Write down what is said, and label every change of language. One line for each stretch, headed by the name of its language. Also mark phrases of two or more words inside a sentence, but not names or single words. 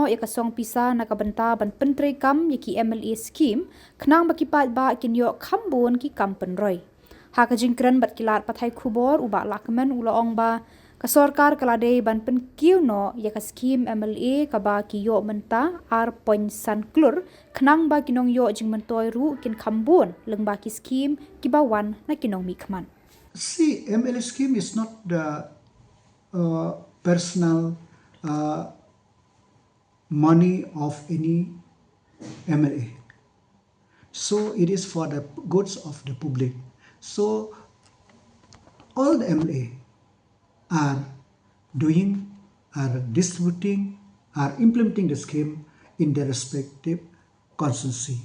Khasi: ya ke song pisa na ka benta ban pentri Kham ya ki MLA Skim knang ba ki Paidbah kin yo Khambon ki Kham penroi ha ke jingkran bat kilat pathai Khubor uba Lahkmen ula ong ba ke Sarkar kalade ban penkiu no ya ke Skim MLA ka ba ki yo menta ar poin san klur knang ba kinong yo Myntoi ru kin Khambon leng ba ki Skim ki bawan na kinong mikman.
English: See, MLA scheme is not the personal money of any MLA. So it is for the goods of the public. So all the MLA are doing, are distributing, are implementing the scheme in their respective constituency.